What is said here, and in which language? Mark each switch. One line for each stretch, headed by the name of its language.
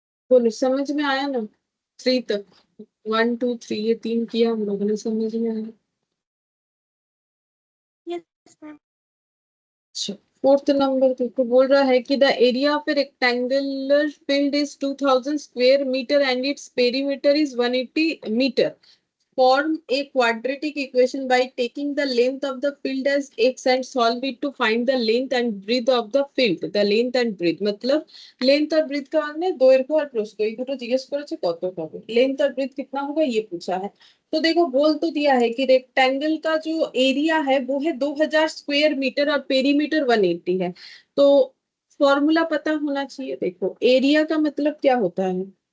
Hindi: बोलो, समझ में आया ना? 3 तक, 1 2 3 ये 3 किया हम लोगों ने, समझ में आया?
English: Yes, ma'am.
Hindi: अच्छा, फोर्थ नंबर देखो, बोल रहा है कि
English: The area of a rectangular field is 2000 square metre and its perimeter is 180 metre. Form a quadratic equation by taking the length of the field as x and solve it to find the length and breadth of the field. The length and breadth
Hindi: मतलब length और breath का हमने
Bangla: দৈর্ঘ্য और প্রস্থ এই দুটো জিজ্ঞেস করেছে কত হবে,
Hindi: लेंथ और ब्रेथ कितना होगा ये पूछा है। तो देखो बोल तो दिया है कि रेक्टेंगल का जो एरिया है वो है 2000 स्क्वायर मीटर और पेरीमीटर 180 है। तो फॉर्मूला पता होना चाहिए। देखो एरिया का मतलब क्या होता है?